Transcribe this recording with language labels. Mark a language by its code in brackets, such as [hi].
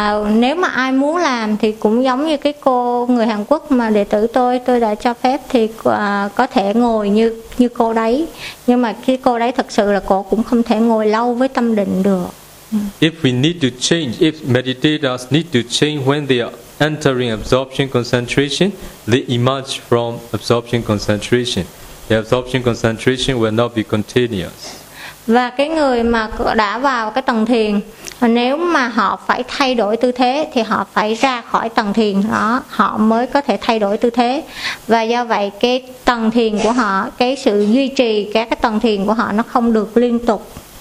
[vi] Nếu mà ai muốn làm thì cũng giống như cái cô người Hàn Quốc mà đệ tử tôi đã cho phép thì có thể ngồi như cô đấy, nhưng mà cái cô đấy thật sự là cô cũng không thể ngồi lâu với tâm định được. [en] If we need to change, if meditators need to change when they are entering absorption concentration, they emerge from absorption concentration. The absorption concentration will not be continuous. [vi] Và cái người mà đã vào cái tầng thiền, nếu mà họ phải thay đổi tư thế thì họ phải ra khỏi tầng thiền đó, họ mới có thể thay đổi tư thế. Và do vậy cái tầng thiền của họ, cái sự duy trì các cái tầng thiền của họ nó không được liên tục.